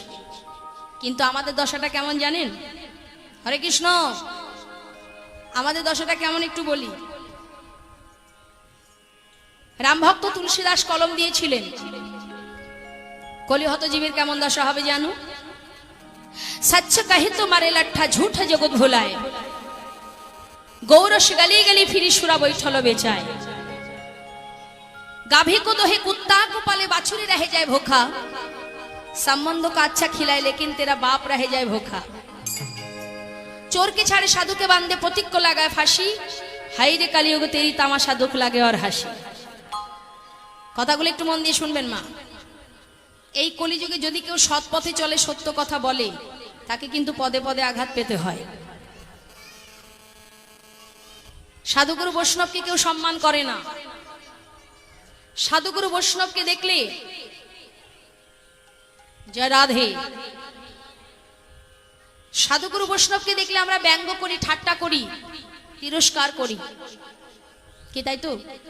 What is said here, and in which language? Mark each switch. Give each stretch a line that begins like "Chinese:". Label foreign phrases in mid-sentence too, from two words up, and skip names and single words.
Bangla: কিন্তু আমাদের দশাটা কেমন জানেন? হরে কৃষ্ণ, আমাদের দশাটা কেমন একটু বলি। রামভক্ত তুলসীদাস কলম দিয়েছিলেন, কলিহত জীবের কেমন দশা হবে জানো?
Hindi: सच कहे तो मारे लट्ठा झूठ जगत भुलाए, गौरस गली गली फिरी सुरा बैठल बेचाए, गाभी को दोहे कुत्ता को पाले बाछुरी रह जाए भूखा, संबंध का अच्छा खिलाए लेकिन तेरा बाप रह जाए भूखा, चोर के छाड़े साधु के बांधे पथिक को लगाए फांसी, हाई रे कलियुग तेरी तामाशा दुख लागे और हाসি।
Bangla: কথাগুলো একটু মন দিয়ে শুনবেন মা। এই কলিযুগে যদি কেউ সৎ পথে চলে, সত্য কথা বলে, তাকে কিন্তু পদে পদে আঘাত পেতে হয়। সাধুগুরু বৈষ্ণবকে কেউ সম্মান করে না। সাধুগুরু বৈষ্ণবকে দেখলে জয় রাধে, সাধুগুরু বৈষ্ণবকে দেখলে আমরা ব্যঙ্গ করি, ঠাট্টা করি, তিরস্কার করি, কি তাই তো?